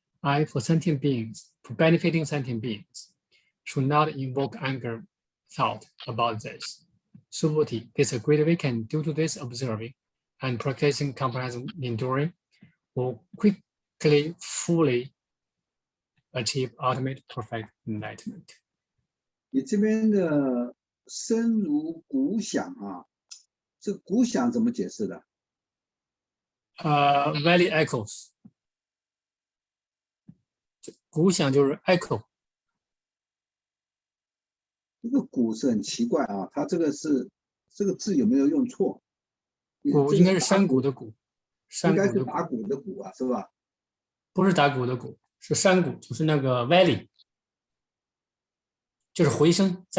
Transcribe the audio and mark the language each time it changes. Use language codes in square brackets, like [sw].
[en] I, for sentient beings, for benefiting sentient beings, should not invoke anger thought about this. Subhuti, this great awakening due to this observing and practicing comprehensive enduring will quickly, fully achieve ultimate perfect enlightenment. [zh] 你这边的身如鼓响啊，这个鼓响怎么解释的？ [en] Valley echoes， [zh] 鼓响就是 echo。这个鼓是很奇怪啊，它这个字有没有用错？鼓应该是山谷的鼓，应该是打鼓的鼓啊，是吧？不是打鼓的鼓，是山谷，就是那个 valley， 就是回声。